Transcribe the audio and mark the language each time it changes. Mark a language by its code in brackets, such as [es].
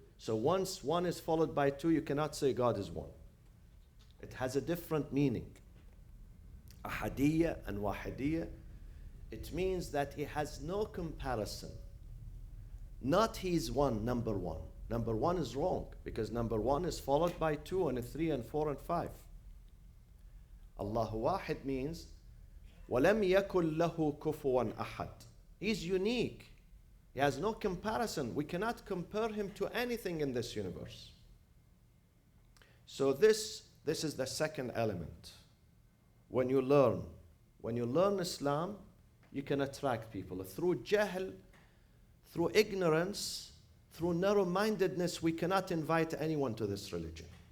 [en] So once one is followed by two, you cannot say God is one. It has a different meaning. Ahadiyya and Wahidiyya, it means that he has no comparison. Not he is one, number one. Number one is wrong, because number one is followed by two and three and four and five. Allahu Wahid means [ar] وَلَمْ يَكُنْ لَهُ كُفُوًا أَحَدٍ. [en] He's unique. He has no comparison. We cannot compare him to anything in this universe. So this is the second element. When you learn Islam, you can attract people. Through jahl, through ignorance, through narrow-mindedness, we cannot invite anyone to this religion.